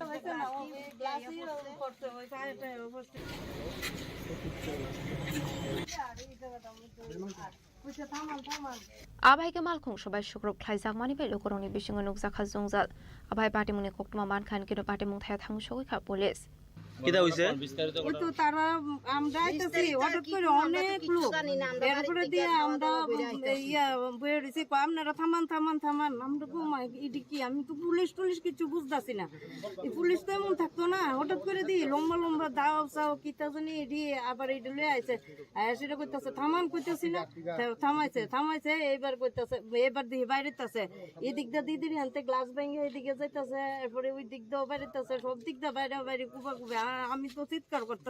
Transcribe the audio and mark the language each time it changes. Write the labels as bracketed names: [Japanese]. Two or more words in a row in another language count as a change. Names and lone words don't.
[Kok Borok] Abai ke malkhong sabai sugrop khlaijang mani bai lokoroni bisingo nukja kha jongjal abai patimung ni koktuma man khan kenu patimung thaya thang shogu kha police [Bangla] কিটা হইছে ওই তো তারা আমরা আইতাছি হঠাৎ করে অনেক লোক এরপরে দিয়ে আমরা ইয়া বেরিয়েছি আপনারা থামান থামান থামান আমরা ঘুমাই এটি কি আমি তো পুলিশ টুলিশ কিছু বুঝতাছি না এই পুলিশ তো এমন থাকতো না হঠাৎ করে দিয়ে লম্বা লম্বা দাও চাও কিতা জানি এটি আবার এটা লয়ে আইছে সেটা কইতাছে থামান কইতাছি না থামাইছে এইবার কইতাছে এবার দিয়ে বাইরেতাছে এদিক দা দিদির হাতে গ্লাস ভেঙে এদিকে যাইতাছে এরপরে ওই দিক দাও বাইরেতাছে সব দিক দা বাইরে বাইরে কুবা কুবা আমি তো চিৎকার করতেছি